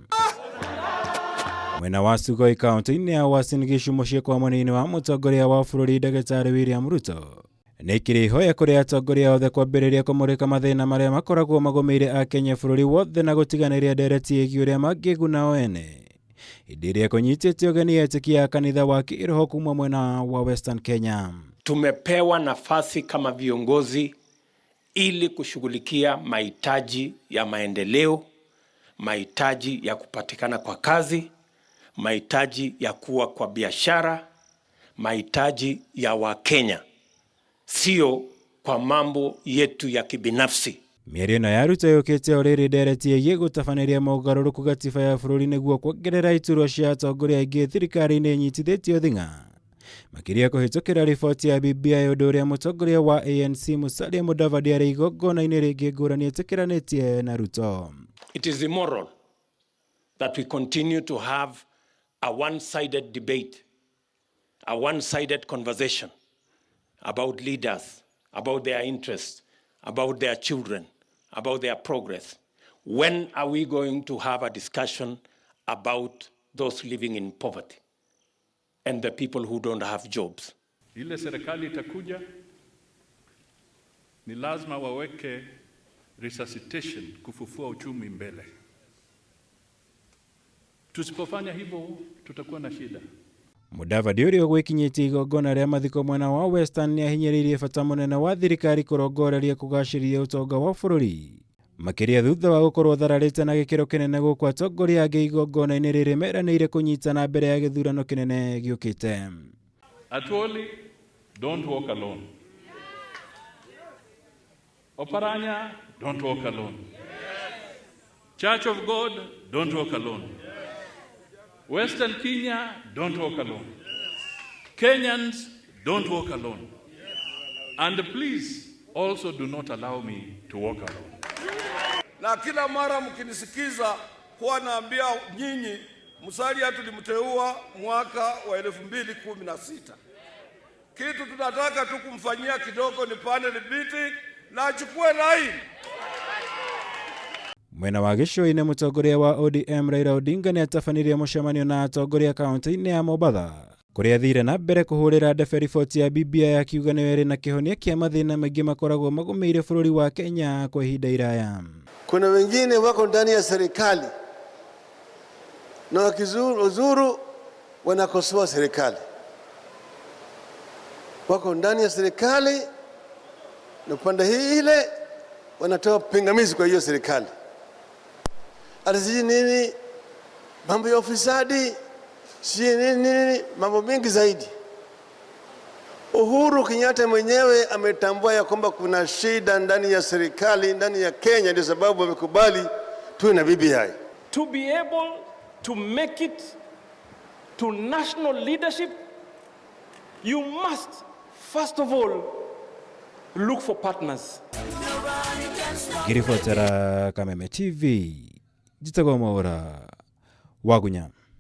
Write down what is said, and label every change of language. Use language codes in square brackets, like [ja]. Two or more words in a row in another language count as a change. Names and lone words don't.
[ki] Mwena wa Sugoi kaunti-inĩ ya Uasin Gishu muciĩ kwa mũnini wa mũtongoria wa bũrũri Ndagĩtarĩ William Ruto nĩ kĩrĩhoya kũrĩ atongoria othe kwambĩrĩria kũmũrĩka mathĩna marĩa makoragwo magũmĩire Akenya bũrũri wothe na gũtiganĩria ndereti ĩgiĩ ũrĩa mangĩguna o ene hĩndĩ ĩrĩa kũnyitĩte ũgeni etĩkia ya kanitha wa kĩroho kuma mwena wa Western Kenya. [sw] Tumepewa nafasi kama viongozi ili kushughulikia mahitaji ya maendeleo, mahitaji ya kupatikana kwa kazi, mahitaji ya kuwa kwa biashara, mahitaji ya Wakenya, sio kwa mambo yetu ya kibinafsi. [ki] Mĩario ĩno ya Ruto yũkĩte o rĩrĩ ndereti ĩgiĩ gũtabanĩria mogarũrũku gatiba ya bũrũri nĩguo kuongerera iturwa cia atongoria aingĩ thirikari-inĩ nyitithĩtio thing'a. Makĩria kũhĩtũkĩra riboti ya BBI ũndũ ũrĩa mũtongoria wa ANC Musalia Mudavadi arĩ igongona-inĩ rĩngĩ ngũrani etĩkĩranĩtie na Ruto. [en] It is immoral that we continue to have a one-sided debate, a one-sided conversation about leaders, about their interests, about their children, about their progress. When are we going to have a discussion about those living in poverty and the people who don't have jobs? [sw] Ile serikali itakuja, ni lazima waweke resuscitation, kufufua uchumi mbele. Tusipofanya hivyo tutakuwa na shida. [ki] Mudavadi ũrĩa ũgwĩkinyĩtie igongona rĩa mathiko mwena wa Western nĩ ahinyĩrĩirie bata mũnene wa thirikari kũrongoreria kũgacĩrithia ũtonga wa bũrũri. Makĩria thutha wa gũkorwo thararĩte na gĩkĩro kĩnene gũkũ atongoria angĩ igongona-inĩ rĩrĩ meranĩire kũnyitana mbere ya gĩthurano kĩnene gĩũkĩte. [en] Atuoli, don't walk alone. Oparanya, don't walk alone. Church of God, don't walk alone. Western Kenya, don't walk alone. Kenyans, don't walk alone. And please, also do not allow me to walk alone. [sw] Na kila mara mkinisikiza huwa naambia nyinyi Musalia tulimteua mwaka wa 2016. Kitu tunataka tu kumfanyia kidogo ni [en] panel beating [sw] na achukue line. [ki] Mwena wa gĩcũa-inĩ mũtongoria wa ODM Raila Odinga nĩ atabanirie mũcemanio na atongoria kaunti-inĩ ya Mombatha kũrĩa athire na mbere kũhũrĩra ndebe riboti ya BBI akiuga nĩyo ĩrĩ na kĩhonia kĩa mathĩna maingĩ makoragwo magũmĩire bũrũri wa Kenya kwa ihinda iraya. [sw] Kuna wengine wako ndani ya serikali na wakizuru wanakosoa serikali. Wako ndani ya serikali na upande hii ile wanatoa pingamizi kwa hiyo serikali. Aliziji nini, mambo ya ufisadi, si nini, mambo mengi zaidi. Uhuru Kenyatta mwenyewe ametambua ya kwamba kuna shida ndani ya serikali, ndani ya Kenya, ndio sababu amekubali tuwe na BBI. [en] To be able to make it to national leadership, you must, first of all, look for partners. [ki] Ngiribotera Kameme TV. Jitagwo Mwaura Wagunya.